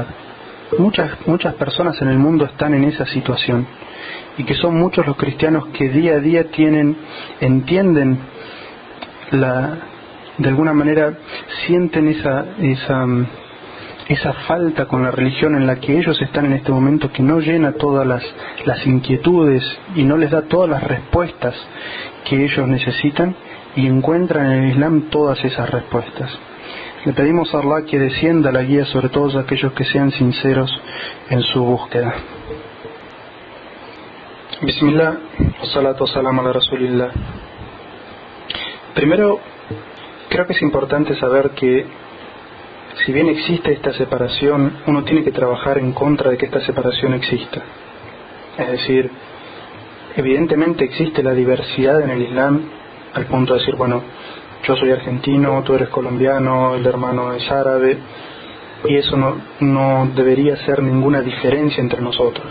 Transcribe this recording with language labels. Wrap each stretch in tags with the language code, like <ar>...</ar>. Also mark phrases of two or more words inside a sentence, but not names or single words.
<es>Muchas personas en el mundo están en esa situación, y que son muchos los cristianos que día a día entienden de alguna manera sienten esa falta con la religión en la que ellos están en este momento, que no llena todas las inquietudes y no les da todas las respuestas que ellos necesitan, y encuentran en el Islam todas esas respuestas. Le pedimos a Allah que descienda la guía sobre todos aquellos que sean sinceros en su búsqueda.</es> <ar>بسم الله، صلاة سلام على رسول الله.</ar> <es>Primero, creo que es importante saber que si bien existe esta separación, uno tiene que trabajar en contra de que esta separación exista. Es decir, evidentemente existe la diversidad en el Islam al punto de decir, bueno, yo soy argentino, tú eres colombiano, el hermano es árabe, y eso no debería ser ninguna diferencia entre nosotros.</es>